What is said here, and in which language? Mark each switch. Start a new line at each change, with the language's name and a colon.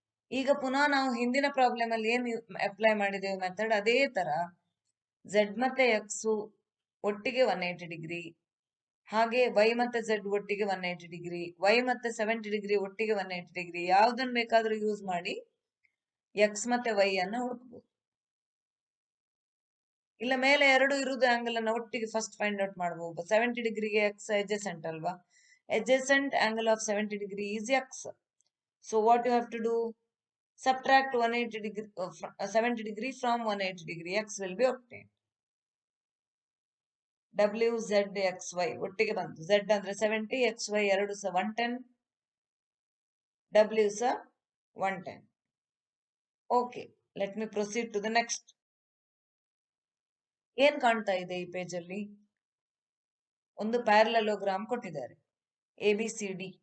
Kannada: ಈಗ ಪುನಃ ನಾವು ಹಿಂದಿನ ಪ್ರಾಬ್ಲಮ್ ಅಲ್ಲಿ ಏನು ಅಪ್ಲೈ ಮಾಡಿದ್ದೇವೆ ಮೆಥಡ್, ಅದೇ ತರ Z ಮತ್ತೆ X ಒಟ್ಟಿಗೆ 180 ಡಿಗ್ರಿ, ಹಾಗೆ Y ಮತ್ತೆ Z ಒಟ್ಟಿಗೆ 180 ಡಿಗ್ರಿ, Y ಮತ್ತೆ 70 ಡಿಗ್ರಿ ಒಟ್ಟಿಗೆ 180 ಡಿಗ್ರಿ. ಯಾವ್ದನ್ನ ಬೇಕಾದ್ರೂ ಯೂಸ್ ಮಾಡಿ X ಮತ್ತೆ Y ಅನ್ನ ಹುಡುಕಬಹುದು. ಇಲ್ಲ ಮೇಲೆ ಎರಡು ಇರುವುದು ಆಂಗಲ್ ಅನ್ನ ಒಟ್ಟಿಗೆ ಫಸ್ಟ್ ಫೈಂಡ್ ಔಟ್ ಮಾಡಬಹುದು. 70 ಡಿಗ್ರಿಗೆ X adjacent ಅಲ್ವಾ,
English: adjacent angle of 70 degree is X. So what you have to do, subtract 180 degree 70 degree from 180 degree, X will be obtained.
Kannada: W Z X Y ಒಟ್ಟಿಗೆ ಬಂತು. Z ಅಂದ್ರೆ 70, XY ಎರಡು ಸಹ 110, W ಸಹ 110.
English: Okay, let me proceed to the next.
Kannada: ಏನ್ ಕಾಣ್ತಾ ಇದೆ ಈ ಪೇಜ್ ಅಲ್ಲಿ? ಒಂದು ಪ್ಯಾರಲೋಗ್ರಾಮ್ ಕೊಟ್ಟಿದ್ದಾರೆ ABCD.